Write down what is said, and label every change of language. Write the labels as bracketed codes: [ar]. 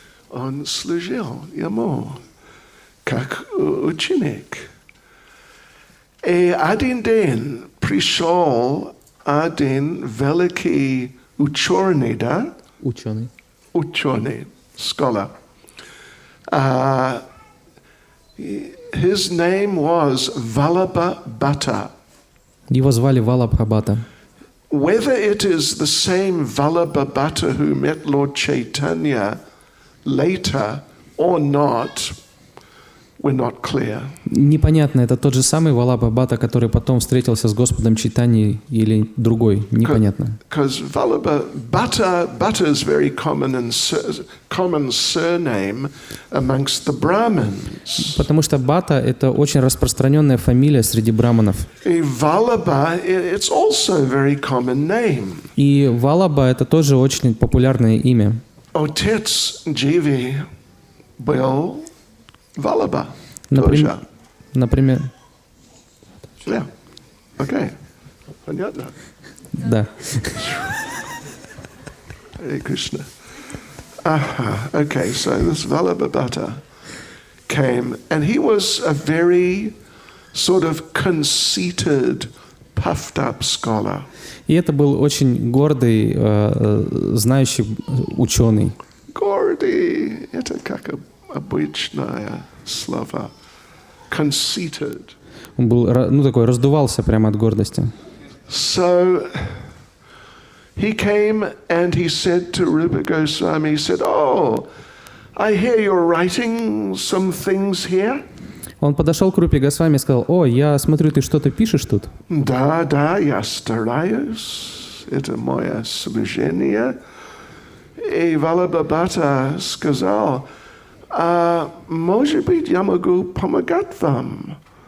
[ru] Он служил ему, как ученик. И один день пришел один великий ученый, да? Ученый, [en] scholar. His name was Vallabha Bhatta. [ru] Его звали Валабха Бхатта. [en] Whether it is the same Vallabha Bhatta who met Lord Chaitanya later or not, we're not clear. [ru] Непонятно, это тот же самый Валабха Бхатта, который потом встретился с Господом Чайтаньей, или другой, непонятно. [en] Because Vallabha Bhatta is very common surname amongst the Brahmins. [ru] Потому что Бхатта — это очень распространенная фамилия среди браманов. И [en] Vallabha, it's also a very common name. [ru] И Валаба — это тоже очень популярное имя. Отец Дживи был Vallabha. Например. [en] Yeah. Okay. [ru] Понятно. Да. [sa] Hare Krishna. [en] Okay, so this Vallabha Bhatta came, and he was a very sort of conceited puffed up scholar. [ru] И это был очень гордый, знающий ученый. Гордый, это как обычное слово. [en] Conceited. [ru] Он был, такой, раздувался прямо от гордости. [en] So he came and he said to Rupa Goswami, he said, "Oh, I hear you're writing some things here." [ru] Он подошел к Рупе Госвами и сказал: «О, я смотрю, ты что-то пишешь тут?» Да, я стараюсь. Это мое служение. И Валабхата сказал: может быть, я могу помогать вам.